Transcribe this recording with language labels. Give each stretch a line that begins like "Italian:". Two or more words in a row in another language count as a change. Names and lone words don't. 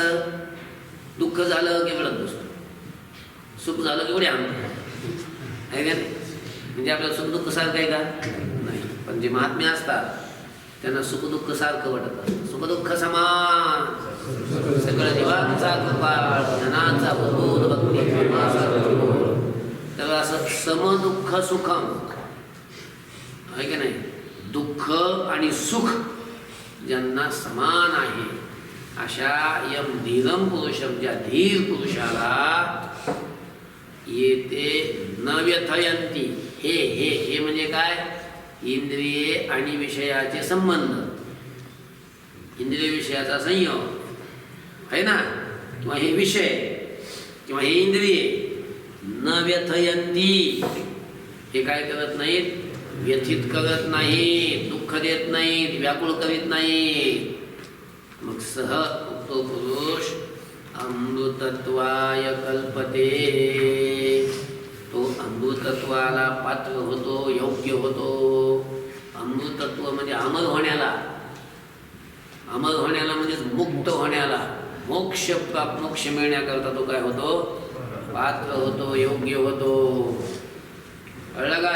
Marathi: दुःख झालं की रडत बसतो, सुख झालं की उड्या आणतो आहे का नाही? म्हणजे आपल्याला सुख दुःख सारखं आहे का? नाही. पण जे महात्मे असतात त्यांना सुख दुःख सारखं वाटतं. सुख दुःख समान, सगळं जीवांचा कृपाळ, ज्ञानाचा प्रबोध, भक्ती प्रेमाचा प्रबोध. तर असं
Sanskrit: समदुःख सुखम
Marathi: आहे की नाही? दुःख आणि सुख ज्यांना समान आहे अशा
Sanskrit: यम धीरम पुरुषम
Marathi: ज्या धीर पुरुषाला येते
Sanskrit: न व्यथयन्ति.
Marathi: हे म्हणजे काय? इंद्रिये आणि विषयाचे संबंध, इंद्रिय विषयाचा संयोग आहे ना, किंवा हे विषय किंवा हे इंद्रिये
Sanskrit: न व्यथयन्ति.
Marathi: हे काय करत नाहीत? व्यथित करत नाहीत, दुःख देत नाहीत, व्याकुळ करीत नाहीत. मग सह तो पुरुष
Sanskrit: अमृतत्वाय कल्पते.
Marathi: तो अमृतत्वाला पात्र होतो, योग्य होतो. अमृतत्व म्हणजे अमर होण्याला. अमर होण्याला म्हणजे मुक्त होण्याला, मोक्ष मिळण्याकरता तो काय होतो? पात्र होतो, योग्य होतो. कळलं का?